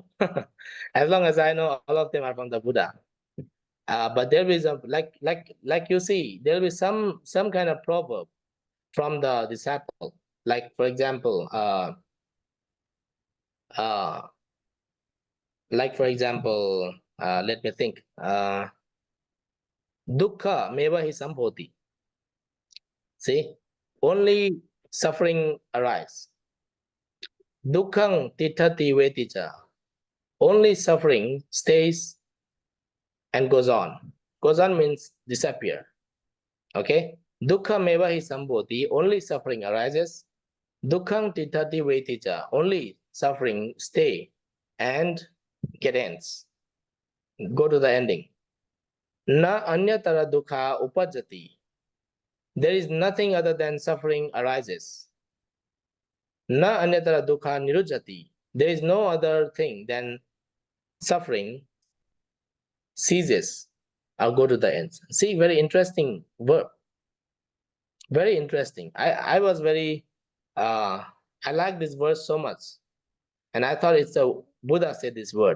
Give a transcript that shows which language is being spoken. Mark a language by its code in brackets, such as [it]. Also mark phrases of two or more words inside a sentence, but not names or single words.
[en] As long as I know, all of them are from the Buddha. But there is a like you see, there will be some kind of proverb from the disciple. Like for example, let me think. [pi] Dukkha meva hi sambhoti. [en] See, only suffering arise. [pi] Dukkhang tithati veticha. [en] Only suffering stays and goes on. Goes on means disappear. Okay? [pi] Dukkha meva hi sambhoti. [en] Only suffering arises. [pi] Dukkhang tithati veticha. [en] Only suffering stay and get ends. Go to the ending. [pi] Na anyatara dukkha upajati. [en] There is nothing other than suffering arises. [pi] Na anyatara dukkha nirujati. [en] There is no other thing than suffering ceases. I'll go to the ends. See, very interesting verb. Very interesting. I was very, I like this verse so much. And I thought it's a Buddha said this word.